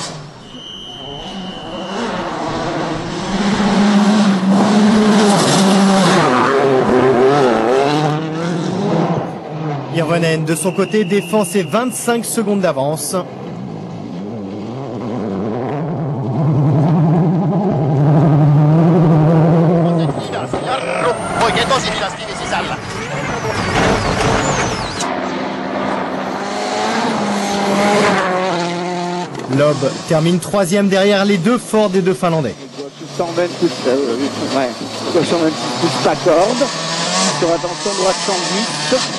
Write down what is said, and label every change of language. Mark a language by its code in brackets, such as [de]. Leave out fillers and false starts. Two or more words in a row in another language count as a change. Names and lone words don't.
[fr] Hirvonen, de son côté, défend ses 25 secondes d'avance. [fi] Jarru, oikein tosi hidas kivi sisällä. [fr] Loeb termine 3e derrière les deux Ford et deux Finlandais. Gauche 120 plus, ouais. Gauche 126 plus t'accorde. Sur attention, droite 110.